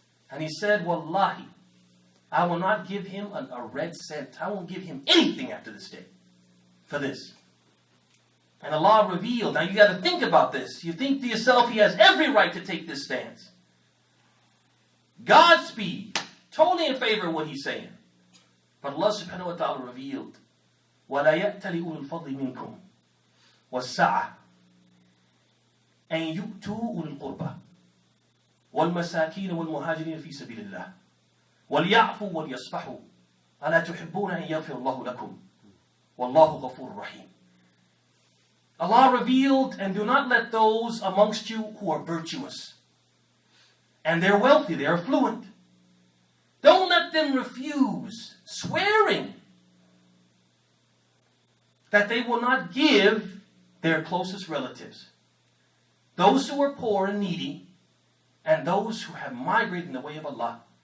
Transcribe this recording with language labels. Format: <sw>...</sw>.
<en>And he said, Wallahi, I will not give him a red cent. I won't give him anything after this day for this. And Allah revealed. Now you got to think about this. You think to yourself, he has every right to take this stance. Godspeed. Totally in favor of what he's saying. But Allah subhanahu wa ta'ala revealed,</en> <ar>وَلَا يَأْتَلِ أُولُو الْفَضْلِ مِنْكُمْ وَالسَّعَةِ أَنْ يُؤْتُوا أُولِي الْقُرْبَى وَالْمَسَاكِينَ وَالْمُهَاجِرِينَ فِي سَبِيلِ اللَّهِ وَلْيَعْفُوا وَلْيَصْفَحُوا أَلَا تُحِبُّونَ أَنْ يَغْفِرَ اللَّهُ لَكُمْ وَاللَّهُ غَفُورٌ رَحِيمٌ.</ar> <en>Allah revealed, and do not let those amongst you who are virtuous, and they're wealthy, they're affluent, don't let them refuse, swearing that they will not give their closest relatives, those who are poor and needy, and those who have migrated in the way of Allah.</en>